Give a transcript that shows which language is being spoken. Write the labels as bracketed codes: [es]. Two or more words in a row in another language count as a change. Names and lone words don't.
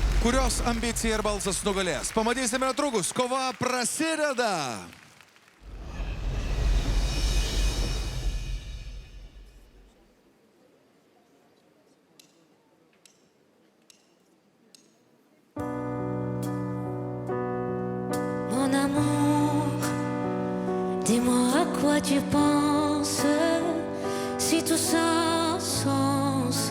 [lt] Kurios ambicija ir balsas nugalės. Pamatysime netrukus. Kova prasideda. [fr] Mon amour, dis-moi à quoi tu penses, si tout ça a sens.